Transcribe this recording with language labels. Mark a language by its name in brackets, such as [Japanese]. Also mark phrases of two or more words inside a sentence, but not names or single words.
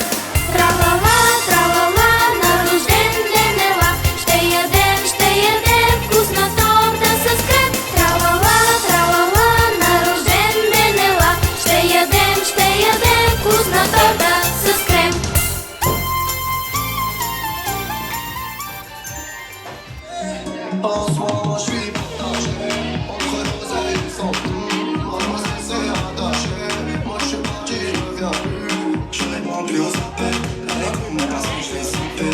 [Bulgarian] Тралала, на рожден ден ела. Ще ядем вкусна торта с крем. Тралала, на рожден ден ела. Ще ядем вкусна торта с крем. [French] En ce moment je suis partagé entre l'oseille et le sang. Mademoiselle s'est attachée. Moi je suis parti, je reviens plus. Je réponds plus aux appels. La communication je l'ai sampée.